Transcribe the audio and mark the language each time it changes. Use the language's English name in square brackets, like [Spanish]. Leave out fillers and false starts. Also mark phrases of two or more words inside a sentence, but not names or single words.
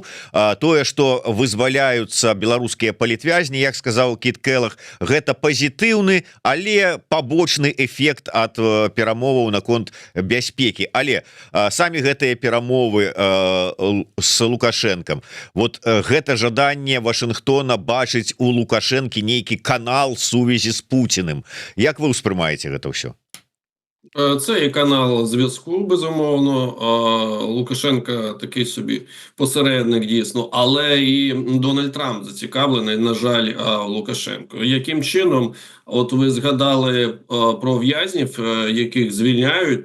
[Belarusian] Тое, што вызваляюцца беларускія палітвязні, як сказаў Кіт Келах, гэта пазітыўны, але пабочны эфект ад перамоваў наконт бяспекі. Але самі гэтыя перамовы з Лукашэнкам, вот гэта жаданне Вашынгтона бачыць у Лукашэнкі нейкі канал сувязі з Пуціным. Як вы ўспрымаеце гэта ўсё? [Ukrainian] Це є канал зв'язку, безумовно. Лукашенка такий собі посередник, дійсно, але і Дональд Трамп зацікавлений, на жаль, Лукашенко. Яким чином? От ви згадали про в'язнів, яких звільняють.